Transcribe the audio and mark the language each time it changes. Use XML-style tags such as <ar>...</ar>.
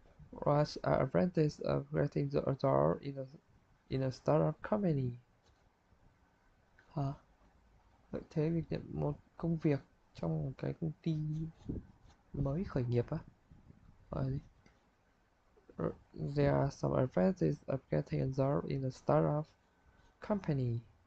<en>What's an advantage of getting the job in a startup company? Hả?</en> <vi>Lợi thế việc nhận một công việc trong một cái công ty mới khởi nghiệp á?</vi> <en>There are some advantages of getting a job in a startup company.</en>